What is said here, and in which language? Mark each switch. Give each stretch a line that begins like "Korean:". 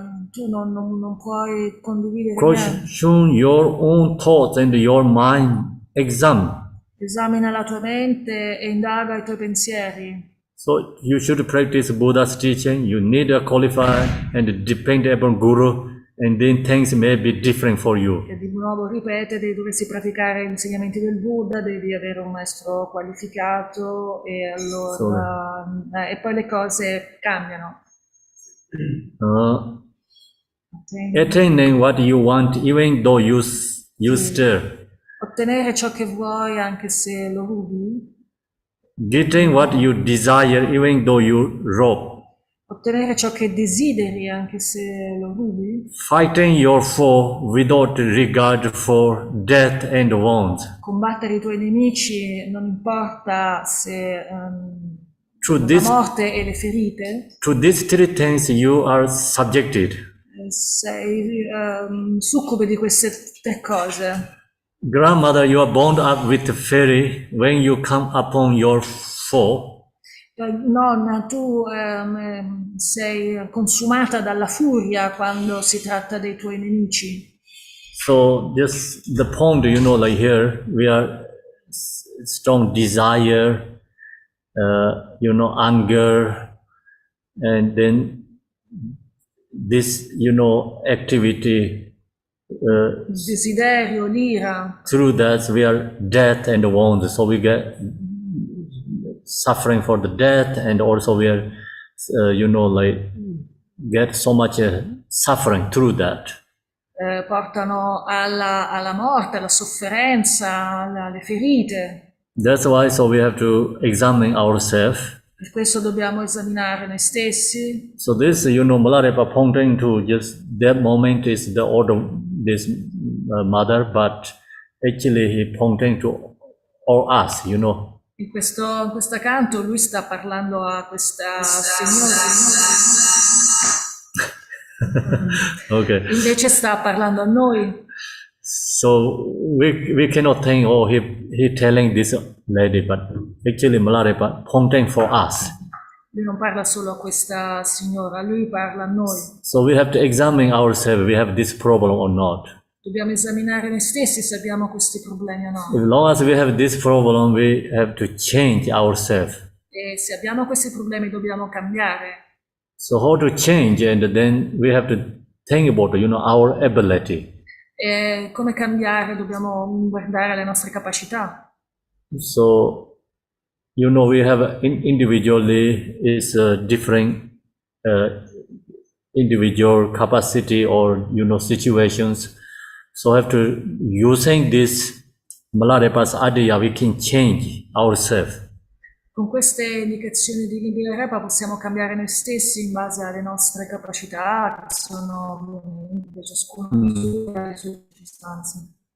Italian: Tu non puoi condividere niente.
English: Question your own thoughts and your mind exam.
Italian: Esamina la tua mente e indaga i tuoi pensieri.
English: So you should practice Buddha's teaching. You need to qualify and depend upon Guru, and then things may be different for you.
Italian: E di nuovo ripete, dovresti praticare gli insegnamenti del Buddha, devi avere un maestro qualificato e allora e poi le cose cambiano.
English: Attaining what you want, even though you stir.
Italian: Ottenere ciò che vuoi anche se lo rubi.
English: Getting what you desire, even though you rob.
Italian: Ottenere ciò che desideri anche se lo rubi.
English: Fighting your foe without regard for death and wounds.
Italian: Combattere i tuoi nemici non importa se la morte e le ferite.
English: To these three things you are subjected.
Italian: Sei succube di queste tre cose.
English: Grandmother, you are bound up with fury when you come upon your foe.
Italian: Nonna, tu sei consumata dalla furia quando si tratta dei tuoi nemici.
English: So this the point, like here we are strong desire, anger, and then this, activity.
Italian: Desiderio, l'ira.
English: Through that we are death and wound, so we get suffering for the death, and also we are like get so much suffering through that.
Italian: Portano alla morte, alla sofferenza, alle ferite.
English: That's why so we have to examine ourselves.
Italian: Per questo dobbiamo esaminare noi stessi.
English: So this, Malarepa pointing to just that moment is the order this mother, but actually he pointing to all us,
Italian: In questo canto lui sta parlando a questa signora.
English: Okay.
Italian: Invece sta parlando a noi.
English: So we cannot think, oh, he telling this lady, but actually Malarepa pointing for us.
Italian: Lui non parla solo a questa signora, lui parla a noi.
English: So we have to examine ourselves, we have this problem or not.
Italian: Dobbiamo esaminare noi stessi se abbiamo questi problemi o no.
English: As long as we have this problem, we have to change ourselves.
Italian: E se abbiamo questi problemi dobbiamo cambiare.
English: So how to change, and then we have to think about, our ability.
Italian: E come cambiare? Dobbiamo guardare le nostre capacità.
English: So, we have individually is different individual capacity or, situations. So have to, using this Malarepa's idea, we can change ourselves.
Italian: Con queste indicazioni di Milarepa possiamo cambiare noi stessi in base alle nostre capacità, che sono ovviamente ciascuno le sue circostanze.